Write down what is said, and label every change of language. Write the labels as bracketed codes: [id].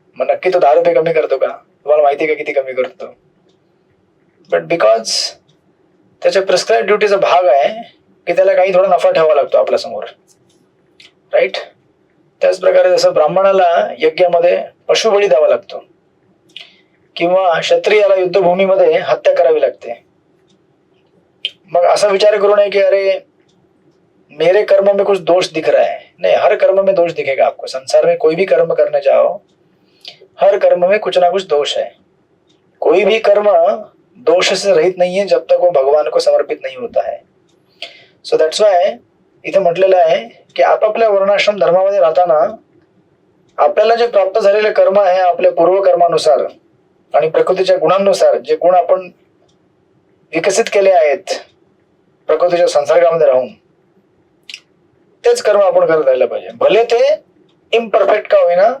[mr] मग नक्की तो 10 रुपये कमी करतो का, तुम्हाला माहिती का किती कमी करतो. बट बिकॉज त्याच्या प्रिस्क्राईब ड्युटीचा भाग आहे की त्याला काही थोडा नफा ठेवावा लागतो आपल्या समोर. राईट. त्याच प्रकारे जसं ब्राह्मणाला यज्ञामध्ये पशुबळी द्यावा लागतो किंवा क्षत्रियाला युद्धभूमीमध्ये हत्या करावी लागते. मग असा विचार करू नये की [hi] अरे मेरे कर्म में कुछ दोष दिख रहा है. नहीं, हर कर्म में दोष दिखेगा आपको. संसार में कोई भी कर्म करने जाओ, हर कर्म में कुछ ना कुछ दोष है. कोई भी कर्म दोष से रहित नहीं है जब तक वो भगवान को समर्पित नहीं होता है. [en] so that's why [mr] इथे म्हटलेलं आहे की आपापल्या वर्णाश्रम धर्मामध्ये राहताना आपल्याला जे प्राप्त झालेले कर्म आहे आपल्या पूर्वकर्मानुसार आणि प्रकृतीच्या गुणांनुसार, जे गुण आपण विकसित केले आहेत प्रकृतीच्या संसर्गामध्ये राहून, तेच कर्म आपण करत राहिलं पाहिजे, भले ते इम्परफेक्ट का होईना.